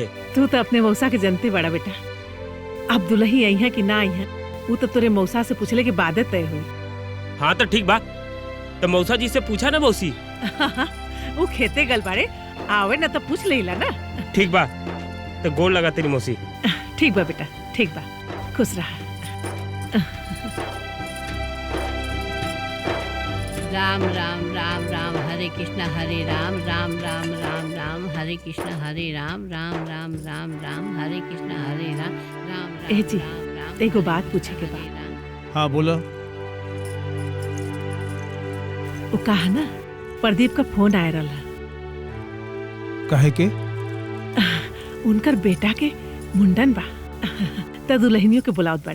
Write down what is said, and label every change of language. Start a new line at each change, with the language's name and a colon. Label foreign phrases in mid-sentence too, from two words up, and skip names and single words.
Bhojpuri: तू तो अपने मौसा के जनते बड़ा बेटा। अब दुल्ही आई है कि ना आई है वो तो तोरे मौसा से पूछले के बाद तय हुई। हाँ तो ठीक बा, तो मौसा जी से पूछा ना मौसी। वो खेते गल बाड़े, आवे ना तो पूछ लेला ना। ठीक बा, तो गोल लगा तेरी मौसी। ठीक बा बेटा, ठीक बा, खुश रहा।
Sanskrit: राम राम राम राम हरे कृष्णा हरे राम राम राम राम राम हरे कृष्णा हरे राम राम राम राम राम हरे कृष्णा हरे राम राम
Bhojpuri: ए राम जी, राम राम एगो बात पूछे के बा। हाँ बोलो। वो कहा ना प्रदीप का फोन आए रहा, कहे के उनकर बेटा के मुंडन बा त दुल्हनियों के बुलावत बड़े।